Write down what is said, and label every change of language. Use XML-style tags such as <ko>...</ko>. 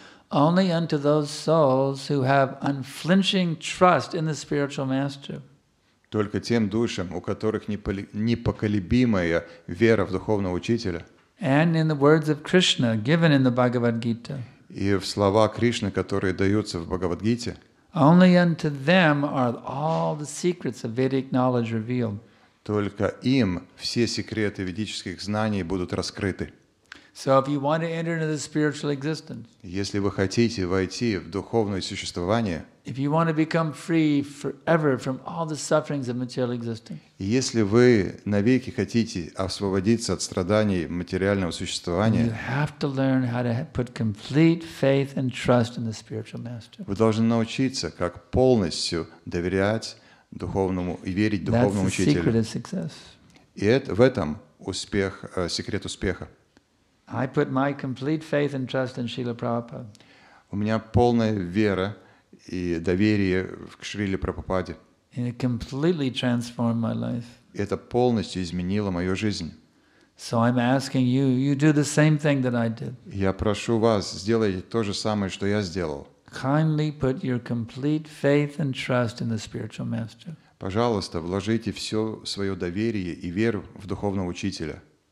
<en>Only unto those souls who have unflinching trust in the spiritual master.</en> <ru>Только тем душам, у которых непоколебимая вера в духовного учителя,</ru> <en>And in the words of Krishna given in the Bhagavad Gita.</en> <ru>и в слова Кришны, которые даются в Бхагавад-гите,</ru> <en>Only unto them are all the secrets of Vedic knowledge revealed.</en> <ru>только им все секреты ведических знаний будут раскрыты.</ru> <en>So if you want to enter into the spiritual existence,</en> <ru>Если вы хотите войти в духовное существование,</ru> <en>if you want to become free forever from all the sufferings of material existence,</en> <ru>и если вы навеки хотите освободиться от страданий материального</ru> <en>you</en> <ru>существования,</ru> <en>have to learn how to put complete faith and trust in the spiritual master.</en> <ru>вы должны научиться, как полностью доверять духовному и верить</ru> <en>That's</en> <ru>духовному</ru> <en>the secret of success.</en> <ru>И в этом секрет успеха.</ru> <en>I put my complete faith and trust in Srila Prabhupada.</en> <ru>У меня полная вера и доверие к Шриле Прабхупаде.</ru> <en>And it completely transformed my life.</en> <ru>Это полностью изменило мою жизнь.</ru> <en>So I'm asking you, you do the same thing that I did.</en> <ru>Я прошу вас, сделайте то же самое, что я сделал.</ru> <en>Kindly put your complete faith and trust in the spiritual master.</en> <ru>Пожалуйста, вложите все свое доверие и веру в духовного учителя.</ru>